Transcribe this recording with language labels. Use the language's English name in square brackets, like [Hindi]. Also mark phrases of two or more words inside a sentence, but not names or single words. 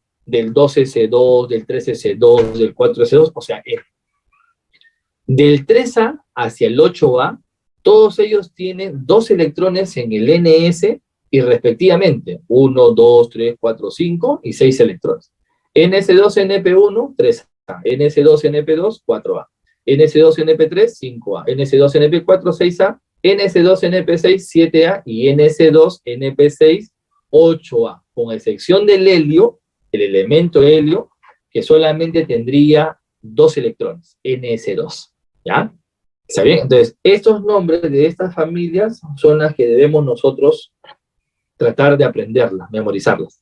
[Spanish] Del 2S2, del 3S2, del 4S2, o sea, N. Del 3A hacia el 8A, todos ellos tienen 2 electrones en el NS y respectivamente 1, 2, 3, 4, 5 y 6 electrones. NS2NP1, 3A, NS2NP2, 4A, NS2NP3, 5A, NS2NP4, 6A, NS2NP6, 7A y NS2NP6, 8A, con excepción del helio, el elemento helio, que solamente tendría 2 electrones, NS2, ¿ya? ¿Está bien? Entonces, estos nombres de estas familias son las que debemos nosotros tratar de aprenderlas, memorizarlas.